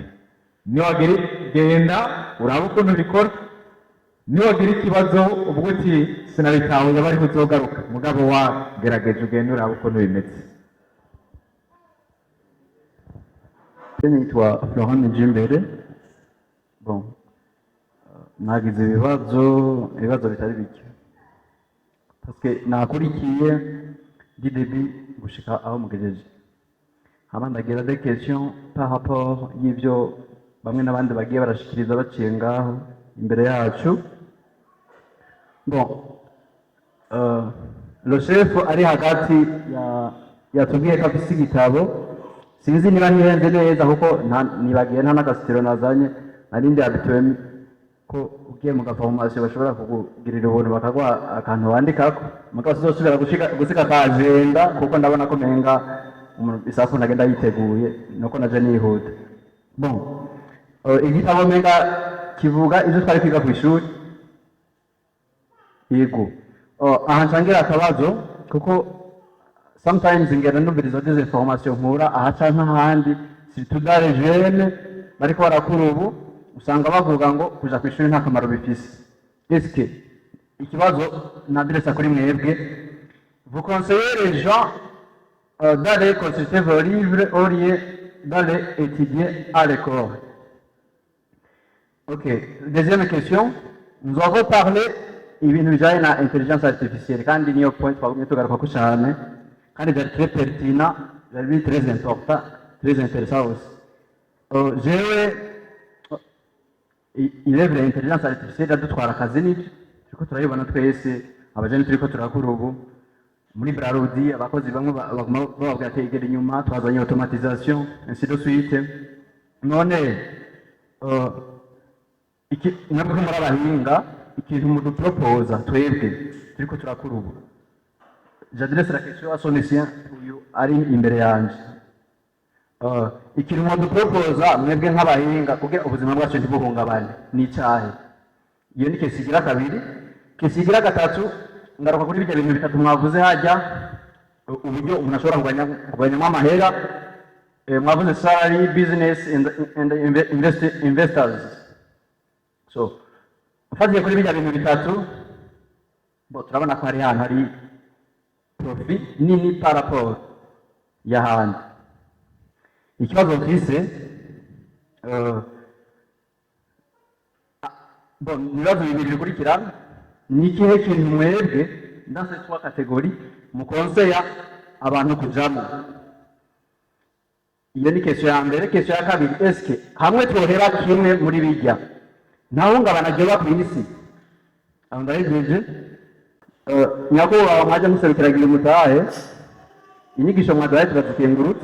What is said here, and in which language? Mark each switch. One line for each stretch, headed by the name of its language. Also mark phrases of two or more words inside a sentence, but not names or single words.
Rundi: Niwagira genda uraba ukuntu bikora, niwagira ikibazo ubwo uti sinabitahuye bari kuzogaruka, mugabo wagerageje ugenda uraba ukuntu bimeze. Nitwa Florent Njimbere. Nagize ibibazo bitari bike,
French: parce que
Rundi: nakurikiye DDB gushika aho mugejeje. hama ndagira
French: des questions par rapport
Rundi: y'ivyo bamwe n'abandi bagiye barashikiriza baciye ngaho imbere yacu.
French: Bon, le chef
Rundi: ari hagati yatubwiye ko afise igitabo, sinzi niba ntihenze neza kuko nibagiye nta n'agasitiro nazanye, narindi habituwe ko ugiye mu gaformation bashobora kukugirira ubuntu bakaguha akantu wandikako, mugabo sizosubira gusiga ka agenda kuko ndabona ko menga isafu nagenda yiteguye nuko naje nihuta. Bon, igitabo menga kivuga ivyo twari kwiga kw'ishuri. Yego, aha ncangira akabazo kuko sometimes ngenda numviriza
French: des informations
Rundi: nkura aha canke ahandi,
French: surtout dans les jeunes
Rundi: bariko barakura ubu usanga bavuga ngo kuja kw'ishuri nta kamaro bifise.
French: Est-ce que
Rundi: ikibazo nadiresa kuri mwebwe,
French: vous conseillez les gens d'aller consulter vos livres au lieu d'aller étudier à l'école? Ok, deuxième question, nous avons parlé
Rundi: ibintu bijanye na
French: intelligence artificielle
Rundi: kandi niyo point twagumye tugaruka ko cyane kandi byari
French: très pertinent,
Rundi: byari
French: très important, très intéressant aussi.
Rundi: Jewe
French: il est vrai intelligence artificielle
Rundi: adutwara akazi n'ibyo turiko turayibona twese, abajene turiko turakura ubu muri Brarudi, abakozi bamwe baguma bababwira ati igera inyuma, twazanye
French: automatisation ainsi de suite.
Rundi: None nabwo muri abahinga ikintu mudu proposa twebwe turiko turakura ubu,
French: j'adresse la question à son ancien
Rundi: uyu ari imbere yanje. Ikintu mudu proposa mwebwe nk'abahinga kugira ubuzima bwacu ntibuhungabane ni icahe? Iyo ni kesi igira kabiri. Kesi igira gatatu ngaruka kuri bijya bintu bitatu mwavuze hajya uburyo umuntu ashobora kugabanyamo amahera, mwavuze
English: salary, business and investors.
Rundi: So mfatiye kuri bijya bintu bitatu, bo turabona ko hari ahantu hari profit nini
French: par rapport
Rundi: y'ahandi. Ikibazo mfise bon, ibibazo bibiri bikurikirana. Ni ikihe kintu mwebwe
French: dans ces trois catégories
Rundi: mukonseya abantu kujamo? Iyo ni question ya mbere. Question ya kabiri, eske hamwe twohera kimwe muri bijya ntahungabana ryoba kw'isi? aho ndahejeje. Nyakubahwa mwaje muserukiragira umutahe, inyigisho mwaduhaye turazikengurutse.